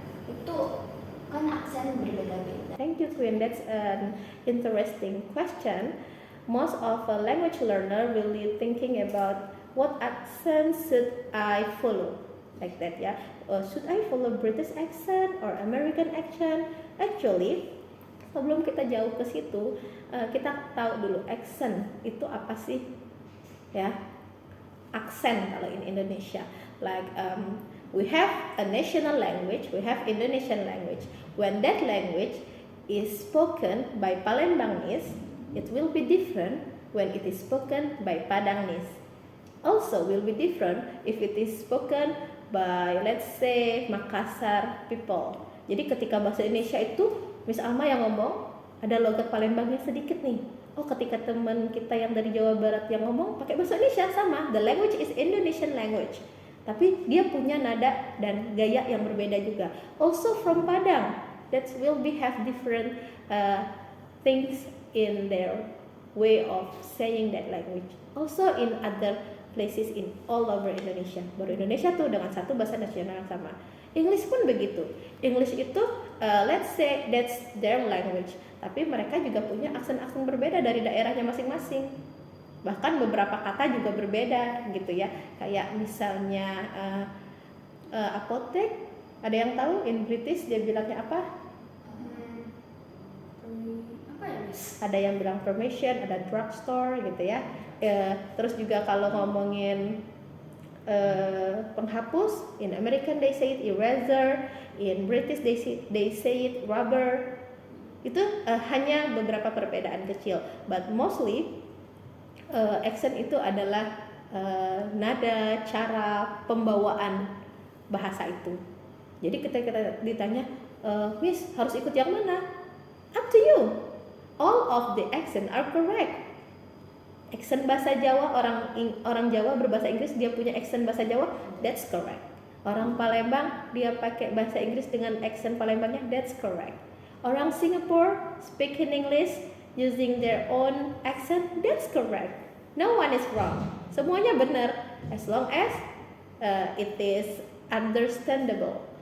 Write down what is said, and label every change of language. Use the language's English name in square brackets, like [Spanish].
[Indonesian] Itu kan aksen berbeda-beda. [English] Thank you, Queen. That's an interesting question. Most of a language learner really thinking about what accent should I follow, like that ya. Should I follow British accent or American accent? [Indonesian] Actually, sebelum kita jauh ke situ, kita tahu dulu accent itu apa sih, ya? Aksen kalau [English] in Indonesia, like we have a national language, we have Indonesian language. When that language is spoken by Palembangese, it will be different when it is spoken by Padangese. Also will be different if it is spoken by, let's say, Makassar people. [Indonesian] Jadi ketika bahasa Indonesia itu, Miss Alma yang ngomong, ada logat Palembangnya sedikit nih. Oh, ketika teman kita yang dari Jawa Barat yang ngomong pakai bahasa Indonesia sama, [English] the language is Indonesian language. [Indonesian] Tapi dia punya nada dan gaya yang berbeda juga. [English] Also from Padang, that will be have different things in their way of saying that language. Also in other places in all over Indonesia. [Indonesian] Baru Indonesia tuh dengan satu bahasa nasional yang sama. English pun begitu. English itu [English] let's say that's their language, [Indonesian] tapi mereka juga punya aksen-aksen berbeda dari daerahnya masing-masing. Bahkan beberapa kata juga berbeda gitu ya. Kayak misalnya apotek, ada yang tahu in British dia bilangnya apa? Apa ya, Miss? Ada yang bilang pharmacy, ada drugstore gitu ya. Terus juga kalau ngomongin penghapus, [English] in American they say it eraser, in British they say it rubber. [Indonesian] Itu hanya beberapa perbedaan kecil, [English] but mostly [Indonesian] accent itu adalah nada, cara pembawaan bahasa itu. Jadi kita ditanya, Miss harus ikut yang mana? [English] Up to you. All of the accent are correct. [Indonesian] Accent bahasa Jawa, orang Jawa berbahasa Inggris dia punya accent bahasa Jawa, [English] that's correct. [Indonesian] Orang Palembang dia pakai bahasa Inggris dengan accent Palembangnya, [English] that's correct. Orang Singapore speak in English using their own accent, that's correct. No one is wrong. [Indonesian] Semuanya benar [English] as long as it is understandable.